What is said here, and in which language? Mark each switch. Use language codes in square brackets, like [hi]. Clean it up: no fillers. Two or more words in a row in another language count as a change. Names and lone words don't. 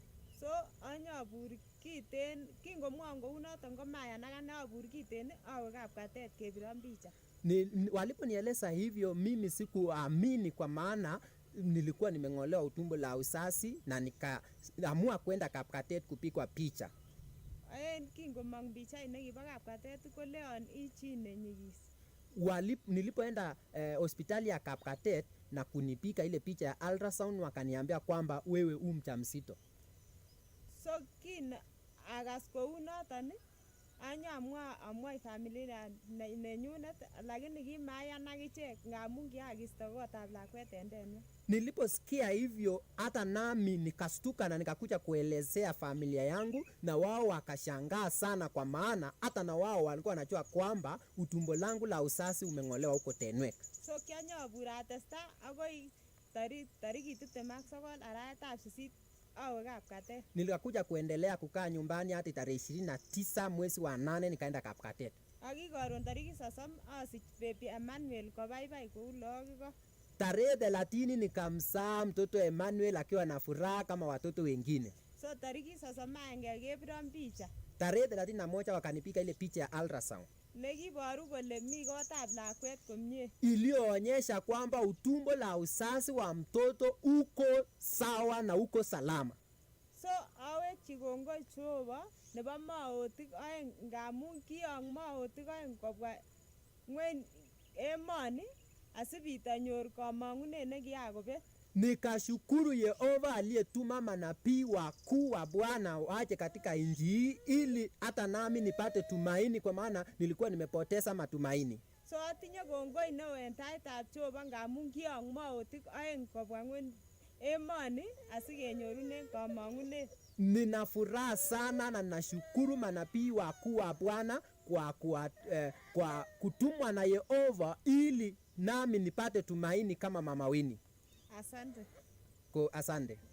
[sw] Waliponieleza hivyo mimi sikuamini, kwa maana nilikuwa nimeng'olewa utumbo la uzazi, na nikaamua kwenda Kapkatet kupigwa picha. Nilipoenda hospitali ya Kapkatet na kunipiga ile picha ya ultrasound, wakaniambia kwamba wewe mjamzito. [kln] Amwa familia nenyunet, lakini kimayan akichek ngamun kiakisto kotab lakwet en Tenwek. [sw] Niliposikia hivyo hata nami nikastuka na nikakuja kuelezea familia yangu, na wao wakashangaa sana, kwa maana hata na wao walikuwa wanajua kwamba utumbo langu la uzazi umeng'olewa huko Tenwek. [kln] So kianyabur atesta akoi tarikit 29 arawetab 8 awe Kapkatet. [sw] Nilikuja kuendelea kukaa nyumbani hadi tarehe 29 mwezi wa 8 nikaenda Kapkatet. [kln] Akikoron tarikit 30 asich baby Emmanuel kobaibai kou lagok. [sw] Tarehe 30 nikamzaa mtoto Emmanuel akiwa na furaha kama watoto wengine. [kln] So tarikit 31 kebiron picha. [sw] Tarehe 31 wakanipiga ile picha ya ultrasound. [kln] Nekiboru kole mi kotab lakwet komie. [sw] Iliyoonyesha kwamba utumbo la uzazi wa mtoto uko sawa na uko salama. [kln] So awekchi kongoi Jehova nebo maotik aeng, ngamun kiyong maotik aeng kobwa ngweny emoni asibitanyor kamang'unet nekiyakobet. [sw] Nikashukuru Yehova aliyetuma manabii wakuu wa Bwana waje katika nchi hii ili hata nami nipate tumaini, kwa maana nilikuwa nimepoteza matumaini. [kln] So atinye kongoi neo en taitab Jehova ngamun kiyong maotik aeng kobwa ngweny emoni asikenyorunen kamang'unet. [sw] Nina furaha sana na nashukuru manabii wakuu wa Bwana kwa kutumwa na Yehova ili nami nipate tumaini kama Mama Winnie. Asante. Asante.